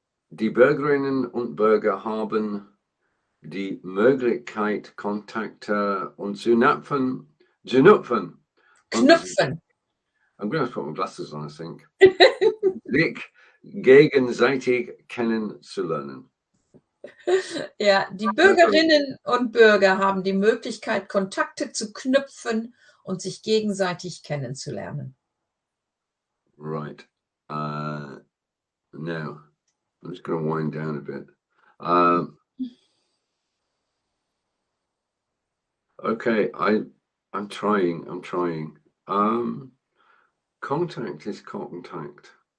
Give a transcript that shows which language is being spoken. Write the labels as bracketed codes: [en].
[de] Die Bürgerinnen und Bürger haben die Möglichkeit, Kontakte und zu knüpfen. [en] I'm going to have to put my glasses on, I think. [de] Sich gegenseitig kennenzulernen. Ja, die Bürgerinnen und Bürger haben die Möglichkeit, Kontakte zu knüpfen und sich gegenseitig kennenzulernen. [en] Right. Now, I'm just going to wind down a bit. Okay, I'm trying. Contact is contact.